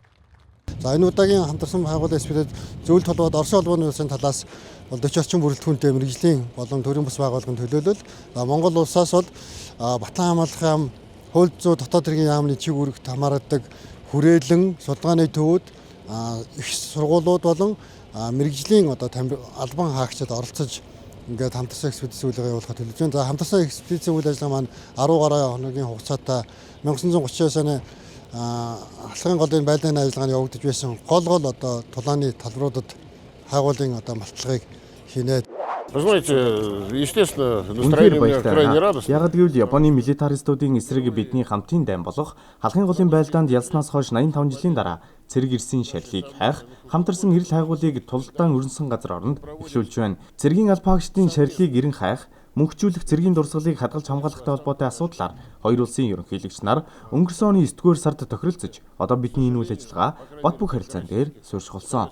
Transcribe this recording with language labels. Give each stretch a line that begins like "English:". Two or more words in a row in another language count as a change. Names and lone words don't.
Mongolian: За энэ удаагийн хамтарсан хайгуулын экспедиц зөвлөлт толгойд Оросын холбооны улсын талаас 40 орчим бүрэлдэхүүнтэй мэргэжлийн болон төрийн бас байгууллагын төлөөлөл, Монгол улсаас бол батлан хамгаалах яам, хууль зүйн дотоод хэргийн яамны чиг үүрэгт хамаардаг хүрээлэн, судалгааны төвүүд, их сургуулиуд болон мэргэжлийн албан хаагчид оролцож ингээд хамтарсан экспедиц үйл ажиллагаа явуулахад төлөвлөж байна. За хамтарсан экспедицийн үйл ажиллагаа маань 10 гаруй хоногийн хугацаатай 1939 оны халахын голын байлдааны ажиллагааны явагдаж байсан гол тулааны талбаруудад хайгуулын малтлагыг хийнэ.
Russian: Вы знаете, естественно, настроение у меня крайне радостное.
Mongolian: Яг гэвэл Японы милитаристуудын эсрэг бидний хамтын дайн болох халахын голын байлдаанд ялснаас хойш 85 жилийн дараа цэрэг ирсэн шарлыг хайх, хамтарсан эрэл хайгуулыг тулалдаан өрнсөн газар оронд эхлүүлж байна. Цэргийн албаагчдын шарлыг эрен хайх, мөнхжүүлэх цэргийн дурсгалыг хадгалж хамгаалахтай холбоотой асуудлаар хоёр улсын ерөнхийлөгч нар өнгөрсөн оны 9-р сард тохиролцож, одоо бидний энэ үйл ажиллагаа бат бөх харилцаан дээр суурьшуулсан.